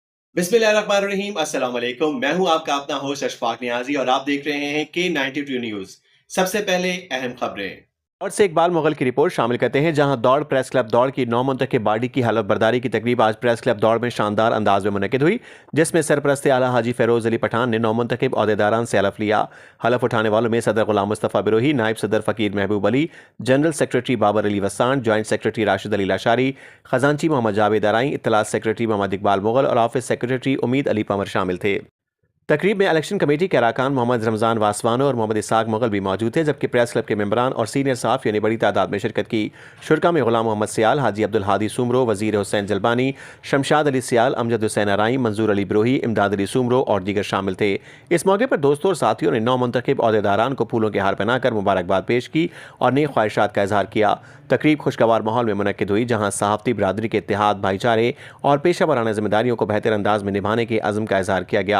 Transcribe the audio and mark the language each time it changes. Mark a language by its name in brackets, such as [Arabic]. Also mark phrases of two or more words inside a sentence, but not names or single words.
[Arabic] بسم اللہ الرحمن الرحیم السلام علیکم. [Urdu] میں ہوں آپ کا اپنا ہوسٹ اشفاق نیازی اور آپ دیکھ رہے ہیں K92 نیوز. سب سے پہلے اہم خبریں. اور سے اقبال مغل کی رپورٹ شامل کرتے ہیں، جہاں دوڑ پریس کلب دوڑ کی 9 منتخب باڈی کی حلف برداری کی تقریب آج پریس کلب دوڑ میں شاندار انداز میں منعقد ہوئی، جس میں سرپرست اعلیٰ حاجی فیروز علی پٹھان نے 9 منتخب عہدیداران سے حلف لیا. حلف اٹھانے والوں میں صدر غلام مصطفیٰ بروہی، نائب صدر فقیر محبوب علی، جنرل سیکرٹری بابر علی وسان، جوائنٹ سیکرٹری راشد علی لاشاری، خزانچی محمد جاوید آرائیں, اطلاعات سیکرٹری محمد اقبال مغل اور آفس سیکرٹری امید علی پنور شامل تھے. تقریب میں الیکشن کمیٹی کے ارکان محمد رمضان واسوانو اور محمد اسحاق مغل بھی موجود تھے، جبکہ پریس کلب کے ممبران اور سینئر صحافیوں نے بڑی تعداد میں شرکت کی. شرکا میں غلام محمد سیال، حاجی عبدالہادی سومرو، وزیر حسین جلبانی، شمشاد علی سیال، امجد حسین آرائیں، منظور علی بروہی، امداد علی سومرو اور دیگر شامل تھے. اس موقع پر دوستوں اور ساتھیوں نے 9 منتخب عہدیداران کو پھولوں کے ہار پہنا کر مبارکباد پیش کی اور نیک خواہشات کا اظہار کیا. تقریب خوشگوار ماحول میں منعقد ہوئی، جہاں صحافتی برادری کے اتحاد، بھائی چارے اور پیشہ ورانہ ذمہ داریوں کو بہتر انداز میں نبھانے کے عزم کا اظہار کیا گیا.